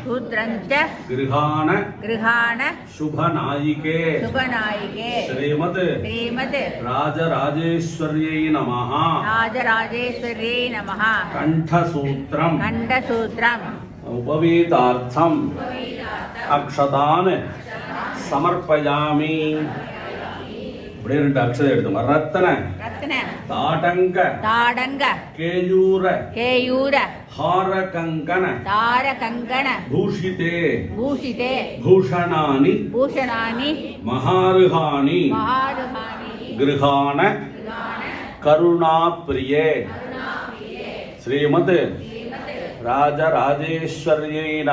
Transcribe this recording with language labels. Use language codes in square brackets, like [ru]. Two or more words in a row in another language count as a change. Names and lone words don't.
[sa] गृहाण शुभनायिके श्रीमद् राजराजेश्वर्यै नमः कंठसूत्रम् उपवीतार्थम् अक्षतान् समर्पयामि இப்படி [ta] ரெண்டு அக்ஷதை எடுத்துங்க [sa] रत्न ताडङ्क केयूर हार कंकण भूषिते भूषणानि महार्हाणि गृहाण करुणाप्रिये श्रीमद् राजराजेश्वर्यै